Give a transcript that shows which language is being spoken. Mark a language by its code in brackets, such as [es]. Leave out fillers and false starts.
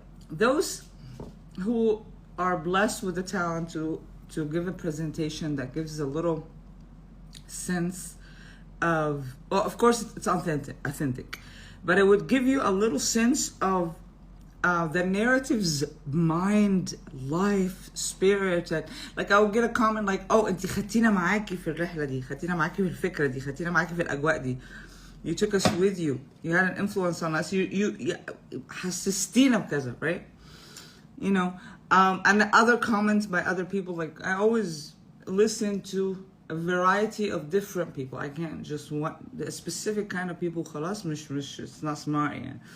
[en] Those who are blessed with the talent to give a presentation that gives a little sense of, well, of course it's authentic, but it would give you a little sense of the narrative's mind, life, spirit. And like I would get a comment like, oh, [ar] انتي خدتينا معاكي في الرحلة دي، خدتينا معاكي في الفكرة دي، خدتينا معاكي في الأجواء دي. [en] You took us with you. You had an influence on us. You [ar] حسستينا بكذا, [en] right? You know, and the other comments by other people, like I always listen to a variety of different people. I can't just want the specific kind of people. [ar] خلاص مش [en] it's not smart. Yeah.